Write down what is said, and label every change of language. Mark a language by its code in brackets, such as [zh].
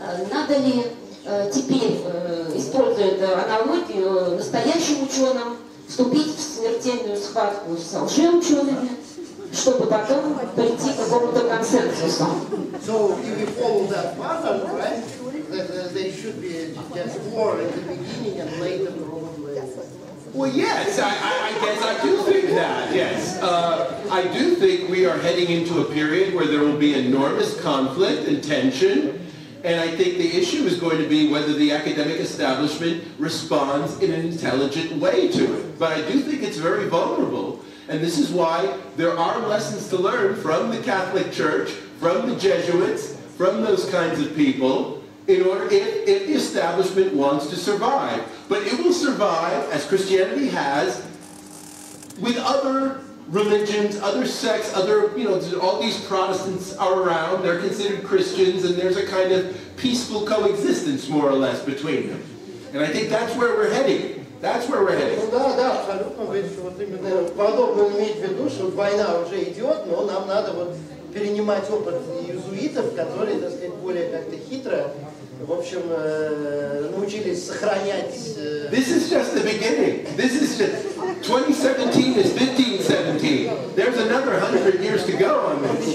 [ru] Надо ли теперь, используя эту аналогию, настоящим ученым вступить в смертельную схватку с лжеучеными, чтобы потом прийти к какому-то консенсусу? [en] So if you follow that pattern, right, that there should be just war at the beginning and later probably. Well, yes, I guess I do think that, yes. I do think we are heading into a period where there will be enormous conflict and tension, and I think the issue is going to be whether the academic establishment responds in an intelligent way to it. But I do think it's very vulnerable, and this is why there are lessons to learn from the Catholic Church, from the Jesuits, from those kinds of people, in order if the establishment wants to survive. But it will survive, as Christianity has, with other religions, other sects, other, all these Protestants are around, they're considered Christians, and there's a kind of peaceful coexistence, more or less, between them. And I think that's where we're heading. That's where we're heading. [ru] Ну да, абсолютно. Вот именно подобно иметь в виду, что война уже идет, но нам надо вот перенимать опыт иезуитов, которые, так сказать, более как-то хитро, в общем, научились сохранять... [en] This is just the beginning. This is just... 2017 is 1517. There's another 100 years to go on this.